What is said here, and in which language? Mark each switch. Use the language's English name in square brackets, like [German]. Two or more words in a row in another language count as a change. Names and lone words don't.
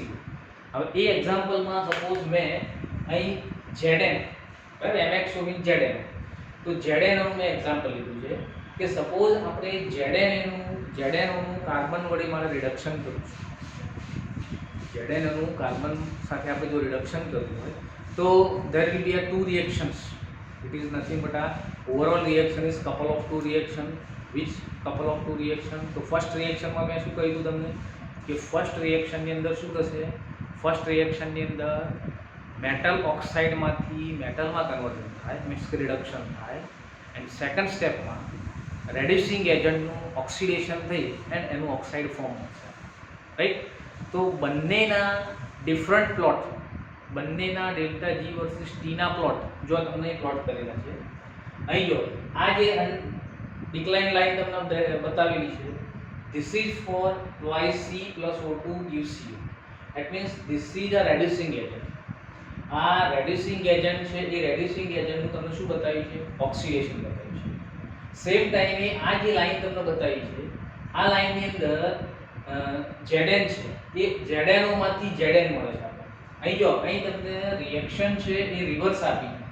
[Gujarati] હવે એ [English] examplema suppose [Gujarati] મેં અહીં Zn, બરાબર, MXO મીન્સ Zn, તો Zn નું મેં એક્ઝામ્પલ લીધું છે કે સપોઝ આપણે Zn નું કાર્બન વડે મારે રિડક્શન કરવું છે. Zn નું કાર્બન સાથે આપણે જો રિડક્શન કરવું હોય તો [English] there will be a two reactions. It is nothing but a overall reaction is couple of two reaction. Which couple of two reaction? [Gujarati] તો [English] first reactionma [Gujarati] મેં શું કહ્યું તમને કે [English] first reactionni [Gujarati] અંદર શું થશે, [English] first reactionni [Gujarati] અંદર [English] metal oxidemanthi [Gujarati] મેટલમાં કન્વર્ઝન થાય, મીન્સ કે રિડક્શન થાય. [English] and second stepma reducing agentnu [Gujarati] ઓક્સિડેશન થઈ એન્ડ એનું ઓક્સાઇડ ફોર્મ થશે, રાઈટ? તો બંનેના [English] different plot, [Gujarati] બંનેના [English] delta G versus Tna plot [Gujarati] જો તમને પ્લોટ કરેલા છે. અહીં જો આ જે [English] decline line [Gujarati] તમને બતાવેલી છે, [English] this is for twice C plus [Gujarati] O2 [English] gives CO. That means this is a reducing agent. [Gujarati] આ [English] reducing agent [Gujarati] છે, એ [English] reducing agentnu [Gujarati] તમને શું બતાવ્યું છે, ઓક્સિડેશન બતાવ્યું છે. [English] same time [Gujarati] આ જે લાઇન તમને બતાવી છે, આ લાઇનની અંદર Zn છે, એ Zno માંથી Zn મળે છે આપણે. અહીં જો અહીં તમને રિએક્શન છે એ રિવર્સ આપી છે.